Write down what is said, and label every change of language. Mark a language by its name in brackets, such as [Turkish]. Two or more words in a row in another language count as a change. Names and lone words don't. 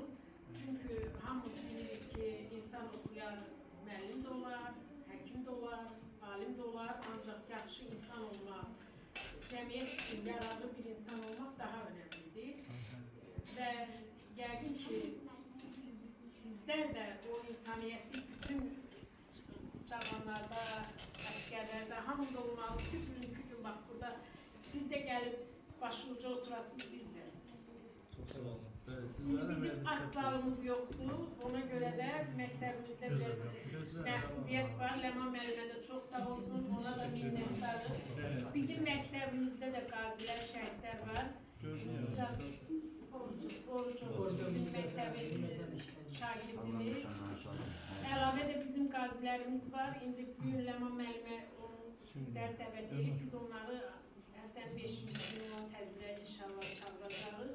[Azerbaijani] Çünki hamımız bilirik ki, insan oxuyan müəllim də olar, həkim də olar, alim də olar, ancaq yaxşı insan olmaq, cəmiyyət üçün yararlı bir insan olmaq daha önəmlidir. Və yəqin ki, sizlər də o insaniyyətli bütün cavanlarda, askerlerde, hamında olmalı, [Turkish] bugünkü gün bak burada siz de gelip başuca oturasınız biz de. Çok sağ olun. Evet, Şimdi bizim akt zalımız yoktu, ona göre de mektebimizde biraz məhdudiyet var. [Azerbaijani] Ləman müəllimə də çox sağ olsun, ona da minnətdarız. Bizim məktəbimizdə də qazilər, şəhidlər var. Orucu bizim məktəbin şagirdimiz. Əlavə də bizim qazilərimiz var. İndi bu gün Ləman müəllimə sizləri dəvət edib, biz onları həftənin 5-ci günü olan tədbirə inşallah çağıracağıq.